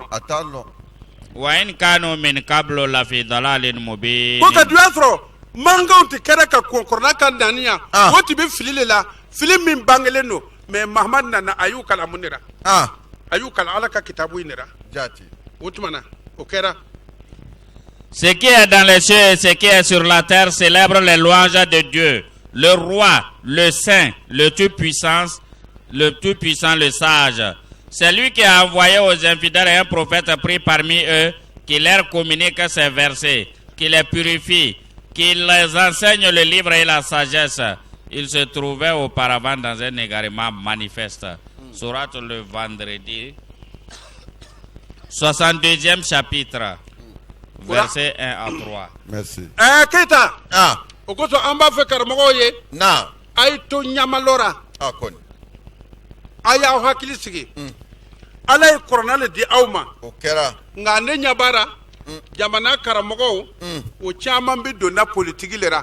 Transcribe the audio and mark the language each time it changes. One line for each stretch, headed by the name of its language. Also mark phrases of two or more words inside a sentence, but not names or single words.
Bambara: a t'a lɔn
Arabic: وإن كانوا من قبل لفي ضلال مبين
Bambara: ko ka duya sɔrɔ mankanw tɛ kɛnɛ ka kuranna ka naniya o tun bɛ fili le la fili min bangelen don mais mahamadu nana a y'u kalan mun de la a y'u kalan ala ka kitabu in de la jati o tuma na o kɛra
French: ce qui est dans les cieux et ce qui est sur la terre célèbre les louanges de Dieu le roi le saint le tout-puissant le sage. C'est lui qui a envoyé aux infidèles un prophète pris parmi eux, qui leur communique ses versets, qui les purifie, qui les enseigne le livre et la sagesse. Il se trouvait auparavant dans un égarement manifeste. Sourate le vendredi, 62e chapitre, versets 1 à 3. Merci. Keita.
Bambara: O ko sɔn an b'a fɛ karamɔgɔw ye. A ye to ɲamalɔ la. kɔni. A y'aw hakili sigi. Ala ye kuranna le di aw ma. O kɛra. Nka ne ɲɛ b'a la jamana karamɔgɔw o caman bɛ donna politiki le la.